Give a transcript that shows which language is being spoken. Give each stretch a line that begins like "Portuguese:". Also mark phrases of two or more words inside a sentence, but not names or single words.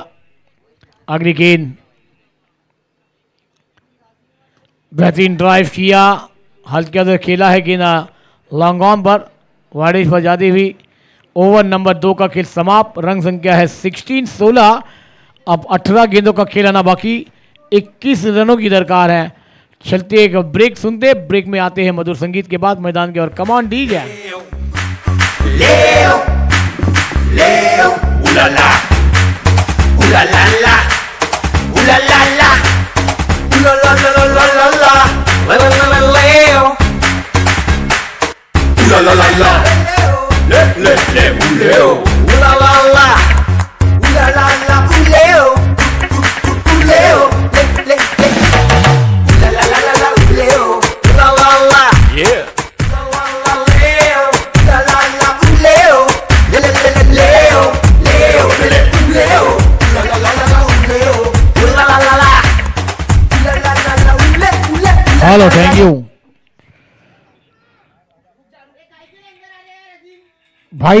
Hindi: अगली गेंद बेहतरीन ड्राइव किया, हल्के से खेला है गेंद लॉन्ग ऑन पर, वाइडिश पर जाती हुई। ओवर नंबर 2 का खेल समाप्त। रन संख्या है 16-16। अब 18 गेंदों का खेल आना बाकी, 21 रनों की दरकार है। चलते एक ब्रेक सुनते, ब्रेक में आते हैं मधुर संगीत के बाद मैदान के। और कमान डीजे Leo, Leo, ooh la la, ooh la la la, ooh la la la, ooh la la la la la la, la la la la Leo, ooh la la la la, ooh Leo, ooh la la la, ooh la la la, ooh Leo, ooh Leo, le, ooh la la la la, ooh Leo, ooh la la la, yeah. हेलो, थैंक यू भाई।